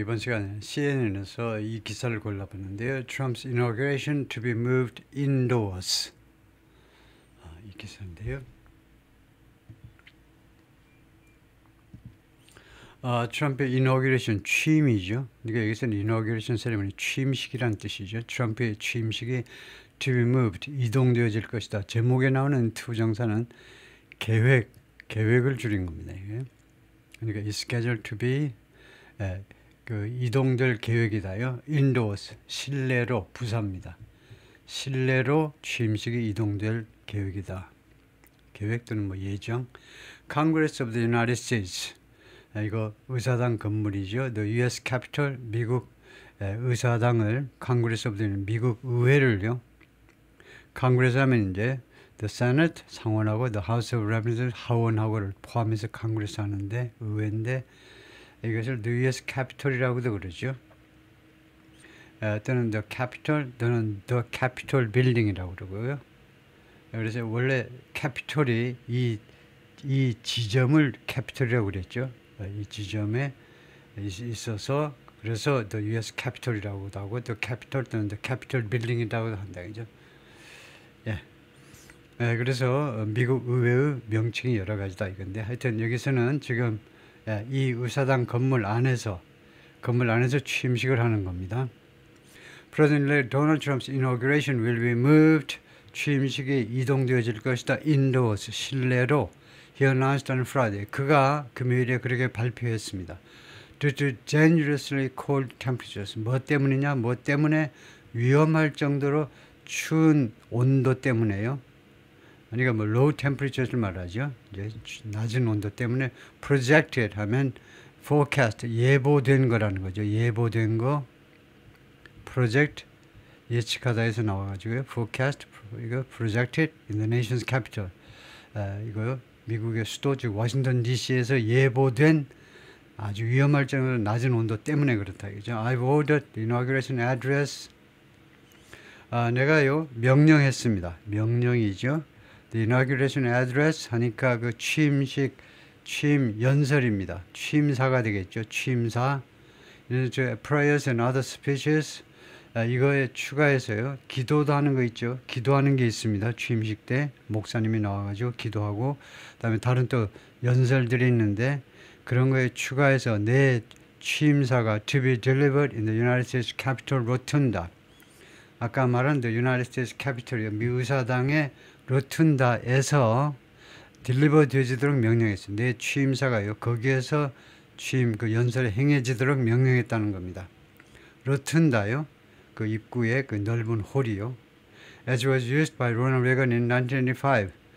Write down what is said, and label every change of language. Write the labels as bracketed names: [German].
[Korean] 이번 시간에 CNN에서 이 기사를 골라봤는데요. [English] Trump's inauguration to be moved indoors. [Korean] 이 기사인데요. 트럼프의 inauguration, 취임이죠. 그러니까 여기서는 inauguration 세레머니, 취임식이란 뜻이죠. 트럼프의 취임식이 [English] to be moved, [Korean] 이동되어질 것이다. 제목에 나오는 투정사는 계획을 줄인 겁니다. 이게. 그러니까 [English] is scheduled to be [Korean] 그 이동될 계획이다요. indoors, 실내로 부사입니다. 실내로 취임식이 이동될 계획이다. 계획 또는 뭐 예정. [English] Congress of the United States. [Korean] 이거 의사당 건물이죠. The U.S. Capitol, 미국 의사당을 Congress of the 미국 의회를요. Congress 하면 이제 The Senate 상원하고 The House of Representatives 하원하고를 포함해서 Congress 하는데 의회인데 이것을 The U.S. Capitol이라고도 그러죠. 또는 The Capitol 또는 The Capitol Building이라고 그러고요. 그래서 원래 캐피톨이 이 지점을 캐피톨이라고 그랬죠. 이 지점에 있어서 그래서 The U.S. Capitol이라고도 하고 The Capitol 또는 The Capitol Building이라고도 한다 그죠. 예. 그래서 미국 의회의 명칭이 여러 가지다 이건데 하여튼 여기서는 지금 이 의사당 건물 안에서 취임식을 하는 겁니다. [English] President Donald Trump's inauguration will be moved. [Korean] 취임식이 이동되어질 것이다. indoors, 실내로. [English] He announced on Friday. [Korean] 그가 금요일에 그렇게 발표했습니다. [English] Due to dangerously cold temperatures. [Korean] 뭐 때문이냐? 뭐 때문에 위험할 정도로 추운 온도 때문에요. 그러니까 뭐 [English] low temperature [Korean] 를 말하죠. 이제 낮은 온도 때문에 projected 하면 forecast, 예보된 거라는 거죠. 예보된 거. project 예측하다에서 나와가지고요. [English] forecast 이거 projected in the nation's capital. [Korean] 이거 미국의 수도 즉 워싱턴 DC에서 예보된 아주 위험할 정도로 낮은 온도 때문에 그렇다 이거죠. [English] I've ordered the inauguration address. [Korean] 내가요 명령했습니다. 명령이죠. [English] The inauguration address [Korean] 하니까 그 취임 연설입니다. 취임사가 되겠죠. 취임사. [English] prayers and other speeches. [Korean] 이거에 추가해서요. 기도도 하는 거 있죠. 기도하는 게 있습니다. 취임식 때 목사님이 나와가지고 기도하고 그다음에 다른 또 연설들이 있는데 그런 거에 추가해서 내 취임사가 [English] to be delivered in the United States Capitol Rotunda. [Korean] 아까 말한 the United States Capitol이요. 미 의사당의 로툰다에서 딜리버 되어지도록 명령했어요. 내 취임사가요. 거기에서 그 연설에 행해지도록 명령했다는 겁니다. 로툰다요. 그 입구에 그 넓은 홀이요. [English] As was used by Ronald Reagan in 1985.